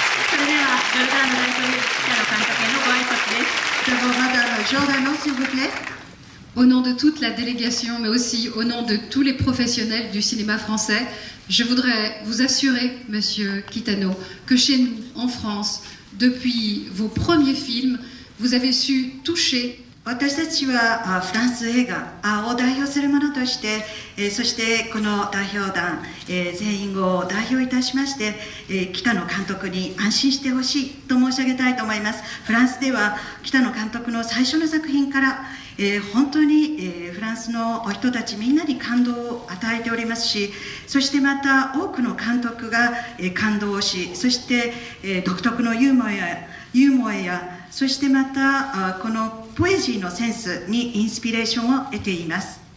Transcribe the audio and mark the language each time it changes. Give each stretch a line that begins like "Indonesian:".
Japanese: それではジョルダーノ代表北野監督へのご挨拶です。
French: Madame Giordano, s'il vous plaît. Au nom de toute la délégation, mais aussi au nom de tous les professionnels du cinéma français, je voudrais vous assurer, Monsieur Kitano, que chez nous, en France, depuis vos premiers films, vous avez su toucher
Japanese: 私たちはフランス映画を代表するものとして、そしてこの代表団、全員を代表いたしまして、北野監督に安心してほしいと申し上げたいと思います。フランスでは北野監督の最初の作品から、本当に、フランスの人たちみんなに感動を与えておりますし、そしてまた多くの監督が、感動をし、そして、独特のユーモアやそしてまたこのポエジーのセンスにインスピレーションを得ています。